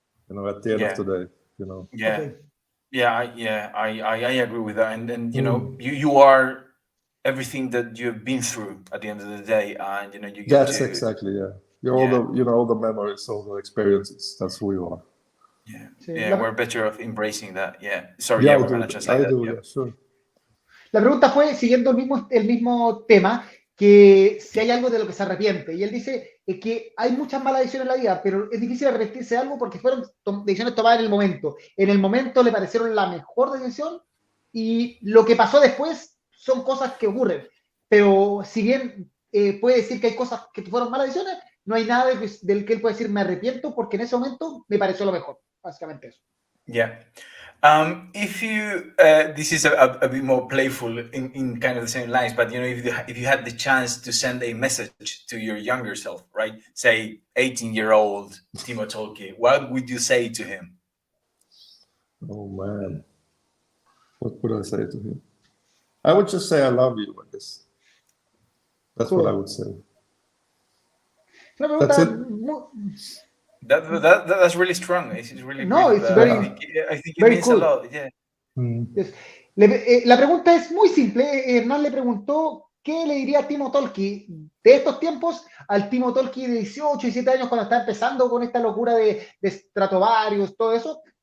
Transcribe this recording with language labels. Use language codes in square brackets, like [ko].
[en] At the end of the day, I agree with that, and you are everything that you've been through at the end of the day, and you get exactly all the memories, all the experiences. That's who you are. We're better off embracing that. Sorry, we're gonna just like that. Sure. [es] La pregunta fue, siguiendo el mismo tema, que si hay algo de lo que se arrepiente. Y él dice que hay muchas malas decisiones en la vida, pero es difícil arrepentirse de algo porque fueron decisiones tomadas en el momento. En el momento le parecieron la mejor decisión, y lo que pasó después son cosas que ocurren. Pero si bien puede decir que hay cosas que fueron malas decisiones, no hay nada del que él puede decir me arrepiento porque en ese momento me pareció lo mejor. Básicamente eso. [en] If you this is a bit more playful in kind of the same lines, but if you had the chance to send a message to your younger self, right, say 18-year-old Timo Tolkki, what would you say to him? Oh man, what would I say to him? I would just say I love you, I guess. That's cool. What I would say. That's it. That's really strong. It's really it's very. I think it means cool. A lot. Yeah. Yes. [es] La pregunta es muy simple. Hernán le preguntó qué le diría a Timo Tolkki de estos tiempos al Timo Tolkki de 18, 17 años cuando está empezando con esta locura de Stratavarius, todo eso.